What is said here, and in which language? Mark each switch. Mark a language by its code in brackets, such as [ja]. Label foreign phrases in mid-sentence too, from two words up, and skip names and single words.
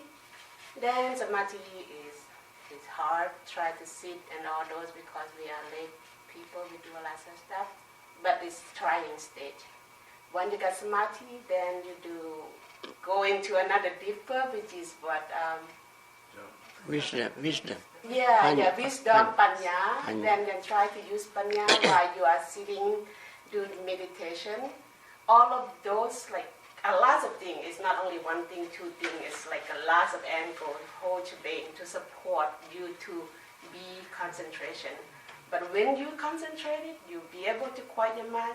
[en] Then samadhi is hard, try to sit and all those because we are lay people, we do a lot of stuff. But it's trying stage. When you get samadhi, then you go into another deeper, which is what... Wisdom. Yeah, Panya. wisdom, panya. Panya. Then try to use panya while you are sitting, doing meditation. All of those, like a lot of things. It's not only one thing, 2 things. It's like a lot of angles, whole shebang to support you to be concentration. But when you concentrate it, you'll be able to quiet your mind.